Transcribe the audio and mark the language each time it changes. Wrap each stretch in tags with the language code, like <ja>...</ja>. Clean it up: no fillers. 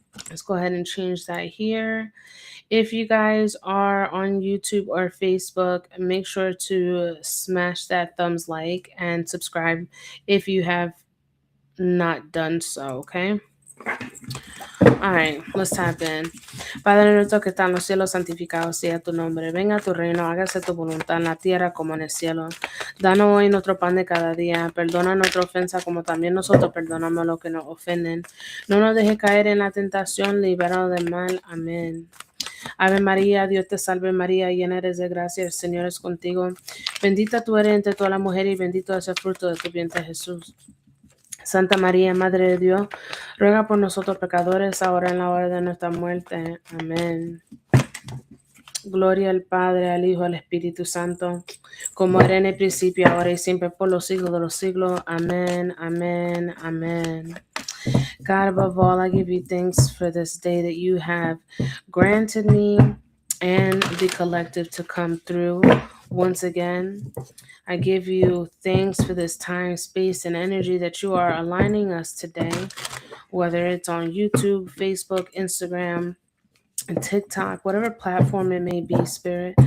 <en>Let's go ahead and change that here. If you guys are on YouTube or Facebook, make sure to smash that thumbs like and subscribe if you have not done so, okay? All right, let's tap in.</en> <es>Padre nuestro que está en los cielos, santificado sea tu nombre. Venga a tu reino, hágase tu voluntad en la tierra como en el cielo. Danos hoy nuestro pan de cada día. Perdona nuestra ofensa como también nosotros perdonamos a los que nos ofenden. No nos dejes caer en la tentación, líbranos del mal. Amén. Ave María, Dios te salve María, llena eres de gracia, el Señor es contigo. Bendita tú eres entre todas las mujeres y bendito es el fruto de tu vientre Jesús. Santa María, Madre de Dios, ruega por nosotros pecadores, ahora en la hora de nuestra muerte. Amén. Gloria al Padre, al Hijo, al Espíritu Santo, como era en el principio, ahora y siempre, por los siglos de los siglos. Amén, amén, amén.</es> <en>God, above all, I give you thanks for this day that you have granted me and the collective to come through once again. I give you thanks for this time, space, and energy that you are aligning us today, whether it's on YouTube, Facebook, Instagram, and TikTok, whatever platform it may be, Spirit.</en>